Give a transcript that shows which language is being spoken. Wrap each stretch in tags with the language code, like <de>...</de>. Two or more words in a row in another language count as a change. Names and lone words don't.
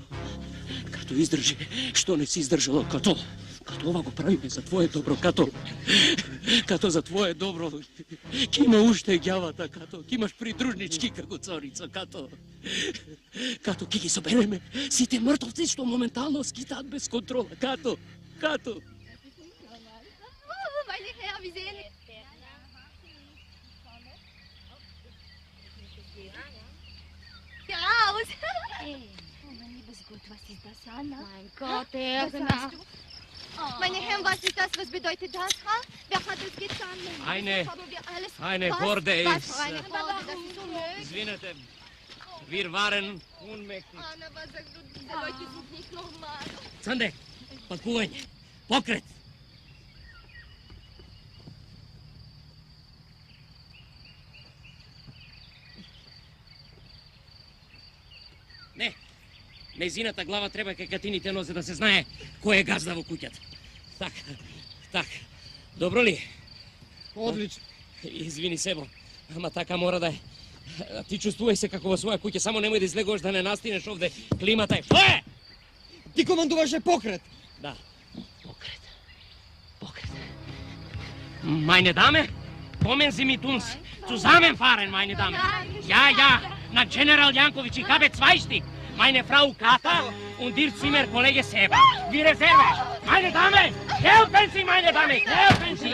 <mk>Като издржи. Што не си издржало, Като? Като ова го правиме за твое добро, Като. Като за твое добро. Ке има уште ѓавата, Като. Ке имаш придружнички како царица, Като. Като ке ги собереме сите мртовци што моментално скитаат без контрола, Като. Като.</mk> <de>Meine Herren, wie sehen raus! Mein liebes Gott, was ist das, Anna? Mein Gott, Erna. Meine Herren, was ist das? Was bedeutet das, Frau? Wer hat das getan? Eine Horde ist... Was für eine Horde? Das ist unmöglich. Извинете, wir waren unmächtig. Anna, was sagst du? Diese Leute sind nicht normal.</de> <mk>Цанде, пакување. Покрет. Не, незината глава треба кај катините нозе да се знае кој е газда во куќата. Така. Добро ли? Одлично. Извини, Себо, ама така мора да е. Ти чувствувај се како во своја куќа, само немој да излегуваш да не настинеш овде. Климата е. Што е? Ти командуваше покрет. Да, покрет.</mk> <de>Meine Dame, kommen Sie mit uns zusammenfahren, meine Dame. Ja, nach General Jankovic, ich habe 2 Stück. Meine Frau Kata und ihr Zimmer Kollege Seba. Die Reserve. Meine Dame, helfen Sie, meine Dame, helfen Sie.</de>